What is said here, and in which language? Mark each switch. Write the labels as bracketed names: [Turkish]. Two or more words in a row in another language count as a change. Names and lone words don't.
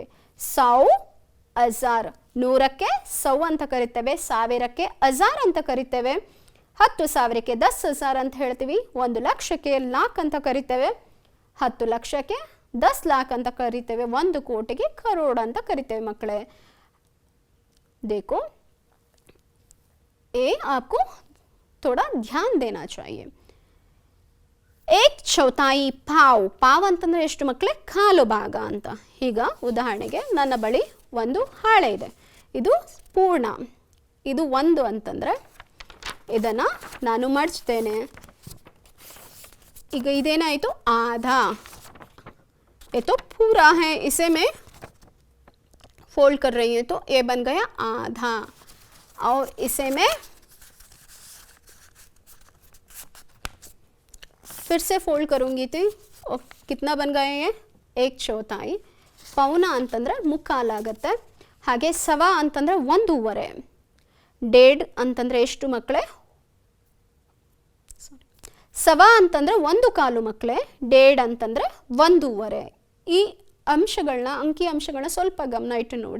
[Kannada] 100 1000. 100ಕ್ಕೆ 100 ಅಂತ ಕರಿತೇವೆ. 1000ಕ್ಕೆ 1000 ಅಂತ ಕರಿತೇವೆ. 10,000ಕ್ಕೆ 10,000 ಅಂತ ಹೇಳ್ತೀವಿ. 1 ಲಕ್ಷಕ್ಕೆ ಲಾಖ್ ಅಂತ ಕರಿತೇವೆ. 10 ಲಕ್ಷಕ್ಕೆ 10 ಲಾಖ್ ಅಂತ ಕರಿತೇವೆ. 1 ಕೋಟಿಗೆ ಕರೋಡ್ ಅಂತ ಕರಿತೇವೆ ಮಕ್ಕಳೇ. [Hindi] देखो ये आपको थोड़ा ध्यान देना चाहिए. [Kannada] 1/4 ಪಾವ್. ಪಾವ್ ಅಂತಂದ್ರೆ ಎಷ್ಟು ಮಕ್ಕಳೇ ಕಾಲು ಭಾಗ ಅಂತ. ಈಗ ಉದಾಹರಣೆಗೆ ನನ್ನ ಬಳಿ ಒಂದು ಹಾಳೆ ಇದೆ, ಇದು ಪೂರ್ಣ, ಇದು 1 ಅಂತಂದ್ರೆ ಇದನ್ನ ನಾನು ಮಡಚ್ತೇನೆ. ಈಗ ಇದೇನಾಯಿತು आधा. [Hindi] ये तो पूरा है, इसे मैं फोल्ड कर रही हूँ तो ये बन गया आधा. और इसे मैं फिर से फोल्ड करूँगी तो कितना बन गए ये 1/4. [Kannada] ಪೌನ ಅಂತಂದ್ರೆ ಮುಕ್ಕಾಲಾಗತ್ತೆ. ಹಾಗೆ ಸವಾ ಅಂತಂದ್ರೆ 1.5. ಡೇಡ್ ಅಂತಂದ್ರೆ ಎಷ್ಟು ಮಕ್ಕಳೇ? ಸವಾ ಅಂತಂದ್ರೆ 1/4 ಮಕ್ಕಳೇ. ಡೇಡ್ ಅಂತಂದ್ರೆ 1.5. ಈ ಅಂಶಗಳನ್ನ ಅಂಕಿ ಅಂಶಗಳನ್ನ ಸ್ವಲ್ಪ ಗಮನ ಇಟ್ಟು ನೋಡಿ.